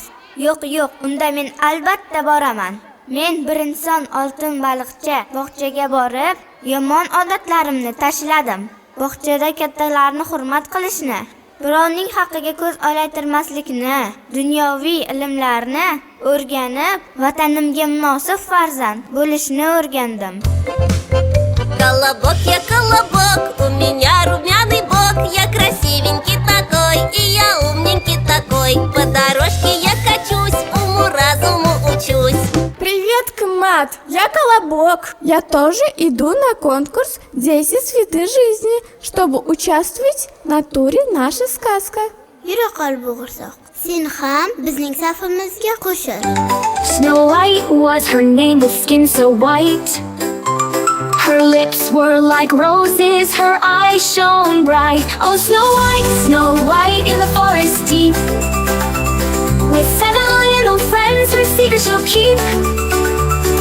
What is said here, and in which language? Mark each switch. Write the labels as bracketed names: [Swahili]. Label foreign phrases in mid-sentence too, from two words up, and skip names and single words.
[Uzbek] Yo'q, unda men albatta boraman. Men bir inson oltin baliqcha bog'chaga borib, yomon odatlarimni tashladim. Bog'chada kattalarni hurmat qilishni, birovning haqqiga ko'z olaytirmaslikni, dunyoviy ilmlarni o'rganib, vatanimga munosib farzand bo'lishni o'rgandim. [Russian] Колобок, я колобок, у меня румяный бок, я красивенький такой, и я умненький такой. По дорожке я качусь, уму-разуму учусь. Привет, Кмат! Я Колобок. Я тоже иду на конкурс 10 цветы жизни, чтобы участвовать на туре «Наша сказка». [Uzbek] Yura qol bo'g'irsoq. Sen ham bizning safimizga qo'shil. [English] Snow White was her name with skin so white. Her lips were like roses, her eyes shone bright. Oh, Snow White in the forest deep. With 7 little friends, her secret she'll keep.